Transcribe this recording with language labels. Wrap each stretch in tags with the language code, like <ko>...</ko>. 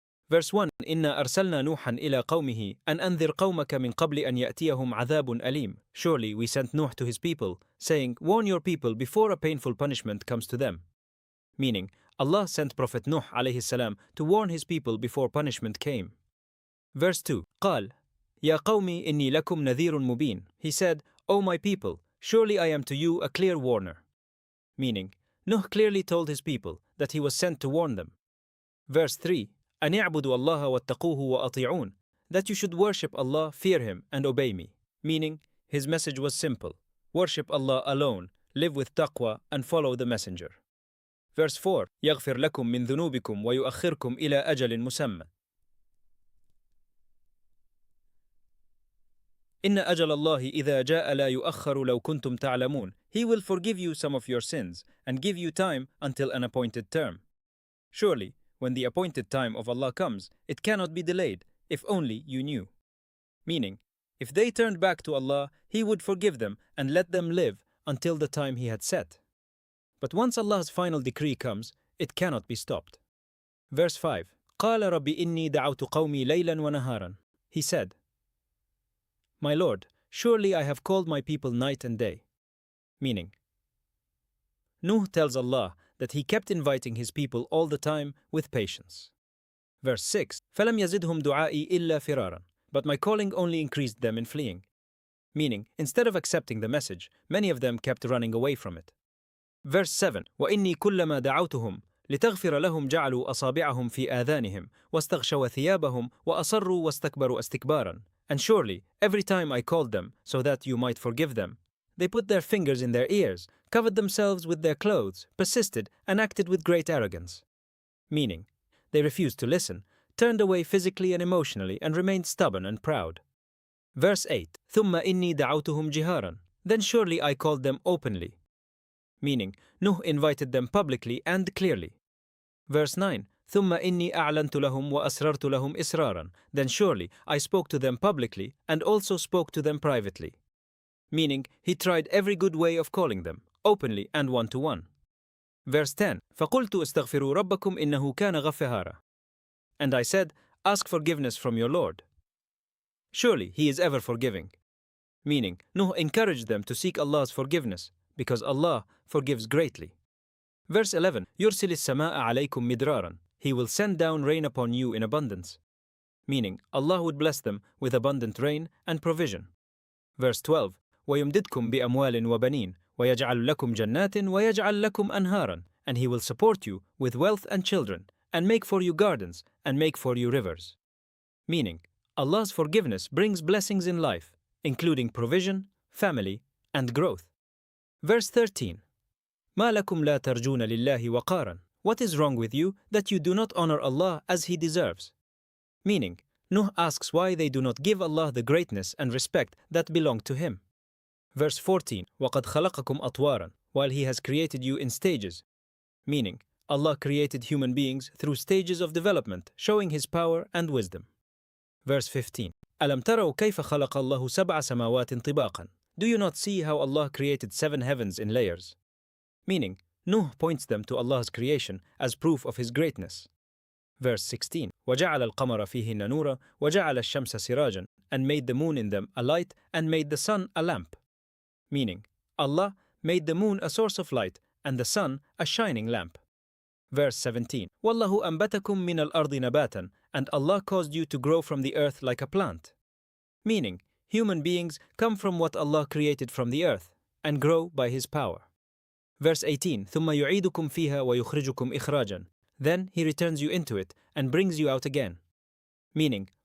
<ar>Verse 1 إِنَّا أَرْسَلْنَا نُوحًا إِلَى قَوْمِهِ أَنْ أَنذِرْ قَوْمَكَ مِنْ قَبْلِ أَنْ يَأْتِيَهُمْ عَذَابٌ أَلِيمٌ.</ar> <en>Surely we sent Nuh to his people, saying, warn your people before a painful punishment comes to them. Meaning, Allah sent Prophet Nuh alayhi salam to warn his people before punishment came.</en> <ar>Verse 2 قال يا قومي إني لكم نذير مبين.</ar> <en>He said, O my people, surely I am to you a clear warner. Meaning, Nuh clearly told his people that he was sent to warn them.</en> <ar>Verse 3 أن اعبدوا الله واتقوه وأطيعون.</ar> <en>That you should worship Allah, fear Him, and obey me. Meaning, his message was simple. Worship Allah alone, live with taqwa, and follow the messenger.</en> <ar>Verse 4 يغفر لكم من ذنوبكم ويؤخركم إلى أجل مسمى. إن أجل الله إذا جاء لا يؤخر لو كنتم تعلمون.</ar> <en>He will forgive you some of your sins and give you time until an appointed term. Surely, when the appointed time of Allah comes, it cannot be delayed, if only you knew. Meaning, if they turned back to Allah, He would forgive them and let them live until the time He had set. But once Allah's final decree comes, it cannot be stopped.</en> <ar>Verse 5 قال رب إني دعوت قومي ليلا ونهارا.</ar> <en>He said, My Lord, surely I have called my people night and day. Meaning, Nuh tells Allah that he kept inviting his people all the time with patience.</en> <ar>Verse 6 فَلَمْ يَزِدْهُمْ دُعَائِي إِلَّا فِرَارًا.</ar> <en>But my calling only increased them in fleeing. Meaning, instead of accepting the message, many of them kept running away from it.</en> <ar>Verse 7 وَإِنِّي كُلَّمَا دَعَوْتُهُمْ لِتَغْفِرَ لَهُمْ جَعَلُوا أَصَابِعَهُمْ فِي آذَانِهِمْ وَاسْتَغْشَوْا ثِيَابَهُمْ وَأَصَرُّوا وَاسْتَكْبَرُوا اسْتِكْبَارًا.</ar> <en>And surely, every time I called them so that you might forgive them, they put their fingers in their ears, covered themselves with their clothes, persisted, and acted with great arrogance. Meaning, they refused to listen, turned away physically and emotionally, and remained stubborn and proud.</en> <ar>Verse 8 ثُمَّ إِنِّي دَعَوْتُهُمْ جِهَارًا.</ar> <en>Then surely I called them openly. Meaning, Nuh invited them publicly and clearly.</en> <ar>Verse 9 ثُمَّ إِنِّي أَعْلَنْتُ لَهُمْ وَأَسْرَرْتُ لَهُمْ إِسْرَارًا.</ar> <en>Then surely I spoke to them publicly and also spoke to them privately. Meaning, he tried every good way of calling them, openly and one-to-one.</en> <ar>Verse 10 فَقُلْتُ اسْتَغْفِرُوا رَبَّكُمْ إِنَّهُ كَانَ غَفَّارًا.</ar> <en>And I said, ask forgiveness from your Lord. Surely he is ever forgiving. Meaning, Nuh encouraged them to seek Allah's forgiveness, because Allah forgives greatly.</en> <ar>Verse 11 يُرْسِلِ السَّمَاءَ عَلَيْكُمْ مِدْرَارًا.</ar> <en>He will send down rain upon you in abundance. Meaning, Allah would bless them with abundant rain and provision.</en> <ar>Verse 12 وَيُمْدِدْكُمْ بِأَمْوَالٍ وَبَنِينَ وَيَجْعَلْ لَكُمْ جَنَّاتٍ وَيَجْعَلْ لَكُمْ أَنْهَارًا.</ar> <en>And He will support you with wealth and children, and make for you gardens, and make for you rivers. Meaning, Allah's forgiveness brings blessings in life, including provision, family, and growth.</en> <ar>Verse 13 مَا لَكُمْ لَا تَرْجُونَ لِلَّهِ وَقَارًا.</ar> <en>What is wrong with you that you do not honor Allah as He deserves? Meaning, Nuh asks why they do not give Allah the greatness and respect that belong to Him.</en> <ar>Verse 14 وَقَدْ خَلَقَكُمْ أَطْوَارًا.</ar> <en>While He has created you in stages. Meaning, Allah created human beings through stages of development, showing His power and wisdom.</en> <ar>Verse 15 أَلَمْ تَرَوْا كَيْفَ خَلَقَ اللَّهُ سَبْعَ سَمَاوَاتٍ طِبَاقًا.</ar> <en>Do you not see how Allah created 7 heavens in layers? Meaning, Nuh points them to Allah's creation as proof of His greatness.</en> <ar>Verse 16 وَجَعَلَ الْقَمَرَ فِيهِنَّ نُورًا وَجَعَلَ الشَّمْسَ سِرَاجًا.</ar> <en>And made the moon in them a light and made the sun a lamp. Meaning, Allah made the moon a source of light and the sun a shining lamp.</en> <ar>Verse 17 وَاللَّهُ أَنْبَتَكُم مِّنَ الْأَرْضِ نَبَاتًا.</ar> <en>And Allah caused you to grow from the earth like a plant. Meaning, human beings come from what Allah created from the earth and grow by His power. Verse 18</en> <ar>ثُمَّ يُعِيدُكُمْ فِيهَا وَيُخْرِجُكُمْ إِخْرَاجًا.</ar> <en>Then He returns you into it and brings you out again. Meaning,</en>